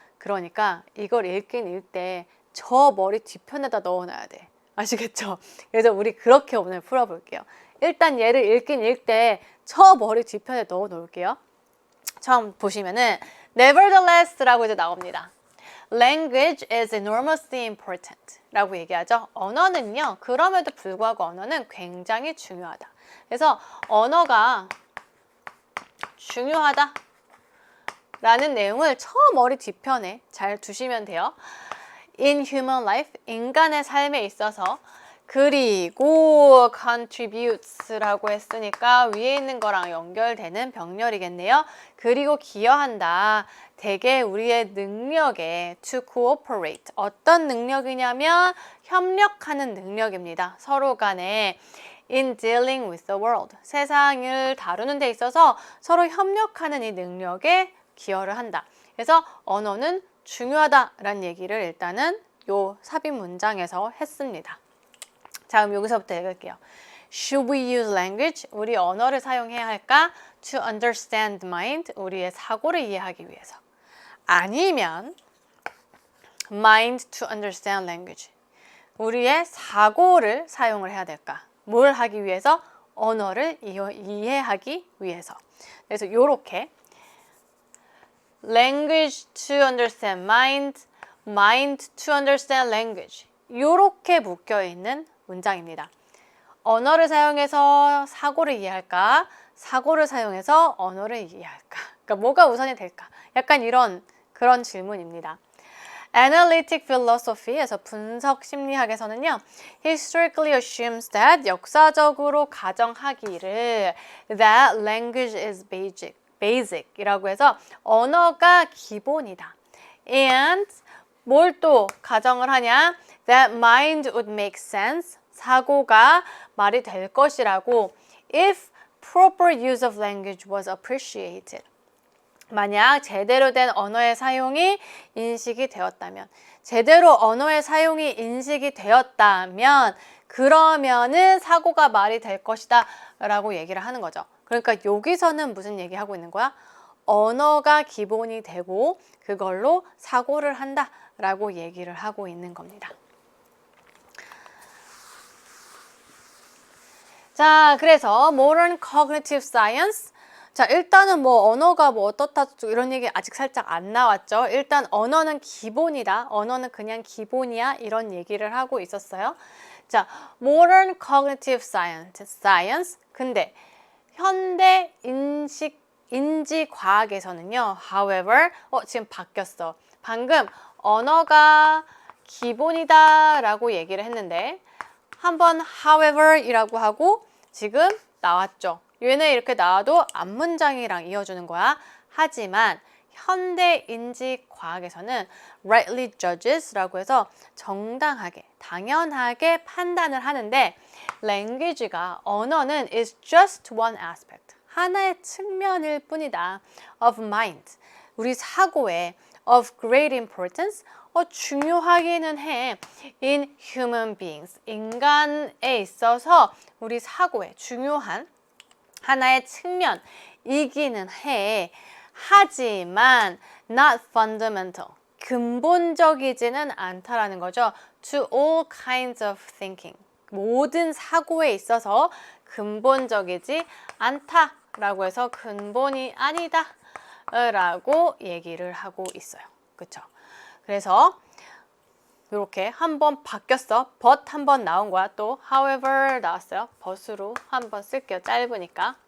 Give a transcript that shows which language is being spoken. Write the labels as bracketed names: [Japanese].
[Korean] 그러니까 이걸 읽긴 읽되 저 머리 뒤편에다 넣어놔야 돼. 아시겠죠? 그래서 우리 그렇게 오늘 풀어볼게요. 일단 얘를 읽긴 읽되 저 머리 뒤편에 넣어 놓을게요. 처음 보시면은 nevertheless라고 이제 나옵니다. [English] Language is enormously important [Korean] 라고 얘기하죠. 언어는요, 그럼에도 불구하고 언어는 굉장히 중요하다. 그래서 언어가 중요하다 라는 내용을 저 머리 뒤편에 잘 두시면 돼요. [English] In human life, [Korean] 인간의 삶에 있어서. 그리고 contributes라고 했으니까 위에 있는 거랑 연결되는 병렬이겠네요. 그리고 기여한다. 대개 우리의 능력에 [English] to cooperate. [Korean] 어떤 능력이냐면 협력하는 능력입니다. 서로 간에 [English] in dealing with the world. [Korean] 세상을 다루는 데 있어서 서로 협력하는 이 능력에 기여를 한다. 그래서 언어는 중요하다라는 얘기를 일단은 요 삽입 문장에서 했습니다. 자, 그럼 여기서부터 읽을게요. [English] Should we use language? [Korean] 우리 언어를 사용해야 할까? [English] To understand mind? [Korean] 우리의 사고를 이해하기 위해서. 아니면 [English] mind to understand language? [Korean] 우리의 사고를 사용을 해야 될까? 뭘 하기 위해서? 언어를 이해하기 위해서. 그래서 요렇게 [English] language to understand mind, mind to understand language [Korean] 요렇게 묶여있는 문장입니다. 언어를 사용해서 사고를 이해할까? 사고를 사용해서 언어를 이해할까? 그러니까 뭐가 우선이 될까? 약간 그런 질문입니다. [English] Analytic philosophy에서 [Korean] 분석 심리학에서는요, [English] historically assumes that [Korean] 역사적으로 가정하기를 [English] that language is basic이라고 [Korean] 해서 언어가 기본이다. And 뭘 또 가정을 하냐? [English] That mind would make sense. [Korean] 사고가 말이 될 것이라고 [English] if proper use of language was appreciated. [Korean] 만약 제대로 된 언어의 사용이 인식이 되었다면, 제대로 언어의 사용이 인식이 되었다면 그러면은 사고가 말이 될 것이다 라고 얘기를 하는 거죠. 그러니까 여기서는 무슨 얘기하고 있는 거야? 언어가 기본이 되고 그걸로 사고를 한다 라고 얘기를 하고 있는 겁니다. 자, 그래서 Modern Cognitive Science. 자, 일단은 뭐 언어가 뭐 어떻다 이런 얘기 아직 살짝 안 나왔죠. 일단 언어는 기본이다. 언어는 그냥 기본이야. 이런 얘기를 하고 있었어요. 자, Modern Cognitive Science. 근데 현대 인지 과학에서는요. However, 지금 바뀌었어. 방금 언어가 기본이다 라고 얘기를 했는데 한번 however 이라고 하고 지금 나왔죠. 얘네 이렇게 나와도 앞문장이랑 이어주는 거야. 하지만 현대 인지 과학에서는 [English] rightly judges [Korean] 라고 해서 정당하게, 당연하게 판단을 하는데 language가, 언어는 [English] is just one aspect. [Korean] 하나의 측면일 뿐이다. [English] of mind. [Korean] 우리 사고에 [English] of great importance. [Korean] 중요하기는 해. [English] in human beings. [Korean] 인간에 있어서 우리 사고에 중요한 하나의 측면이기는 해. 하지만 [English] not fundamental. [Korean] 근본적이지는 않다라는 거죠. [English] to all kinds of thinking. [Korean] 모든 사고에 있어서 근본적이지 않다라고 해서 근본이 아니다 라고 얘기를 하고 있어요. 그쵸? 그래서 이렇게 한번 바뀌었어. but 한번 나온 거야. 또 however 나왔어요. but으로 한번 쓸게요. 짧으니까.